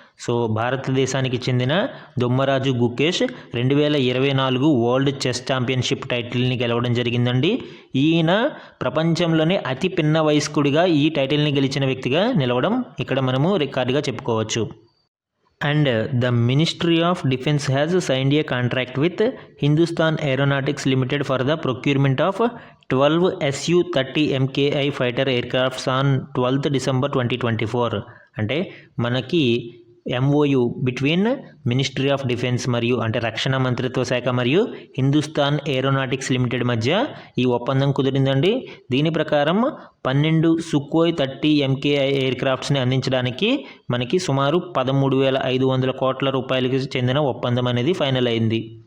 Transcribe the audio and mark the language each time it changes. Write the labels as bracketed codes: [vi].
[te] So భారతదేశానికి చెందిన Dommaraju Gukesh 2024 world chess championship టైటిల్ని గెలవడం జరిగిందండి. ఈయన ప్రపంచంలోనే అతి పిన్న వయస్కుడిగా ఈ టైటిల్ని గెలిచిన వ్యక్తిగా నిలవడం ఇక్కడ మనము రికార్డుగా చెప్పుకోవచ్చు. [en] And the Ministry of Defence has signed a contract with Hindustan Aeronautics Limited for the procurement of 12 Su-30 MKI fighter aircrafts on 12th December 2024. [te] అంటే మనకి [en] MOU between ministry of defence [te] మరియు అంటే రక్షణ మంత్రిత్వ శాఖ మరియు హిందుస్థాన్ ఏరోనాటిక్స్ లిమిటెడ్ మధ్య ఈ ఒప్పందం కుదిరిందండి. దీని ప్రకారం 12 సుఖోయ్ 30 MKI ఎయిర్ క్రాఫ్ట్స్ని అందించడానికి మనకి సుమారు 13,500 కోట్ల రూపాయలకి చెందిన ఒప్పందం అనేది ఫైనల్ అయింది.